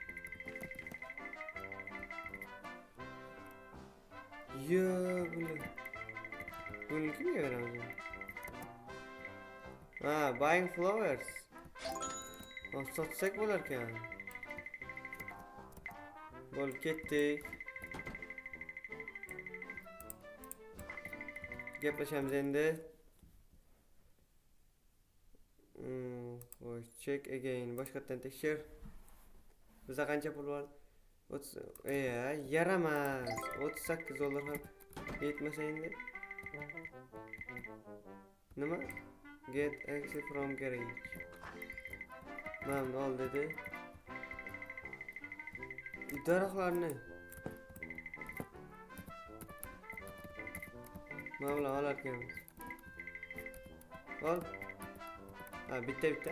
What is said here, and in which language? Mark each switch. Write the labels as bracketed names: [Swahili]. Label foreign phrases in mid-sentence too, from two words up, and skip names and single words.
[Uzbek] Gulni kimga beramiz? [English] Buying flowers. [Uzbek] Sotsak bo'lar ekan. Bo'lib ketdik. Gaplashamiz endi. [English] Check again. [Uzbek] Boshqatdan tekshir. Bizda qancha pul bor? Yaramas. $38 ham. Yetmasa endi. Nima? [English] Get exit from garage. [Uzbek] Mana ol dedi. Daraxtlarni mana bular olar ekanmiz. Ol. Ha, bitta.